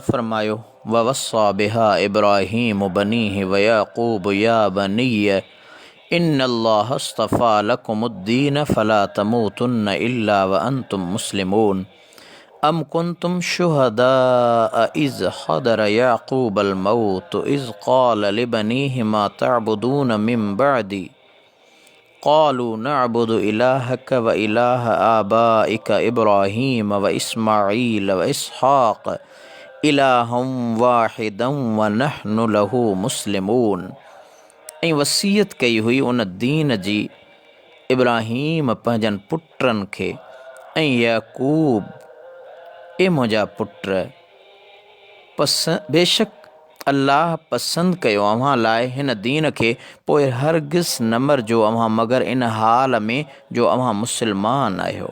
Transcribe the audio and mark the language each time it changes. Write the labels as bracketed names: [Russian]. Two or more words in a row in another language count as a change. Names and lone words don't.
[Arabic] फरमायो ووصى بها إبراهيم بنيه ويعقوب يا بني إن الله اصطفى لكم الدين فلا تموتن إلا وأنتم مسلمون أم كنتم شهداء إذ حضر يعقوب الموت إذ قال لبنيه ما تعبدون من بعدي قالوا نعبد إلهك وإله آبائك إبراهيم وإسماعيل وإسحاق إلها واحدا ونحن له مسلمون. [Sindhi] ऐं वसीयत कई हुई उन दीन जी इब्राहीम पंहिंजनि पुटनि खे ऐं याकूब ए मुंहिंजा पुट बेशक अल्लाह पसंदि कयो अव्हां लाइ हिन दीन खे, पोइ हरगिज़ न मरिजो अव्हां मगर इन हाल में जो अव्हां मुस्लमान आहियो।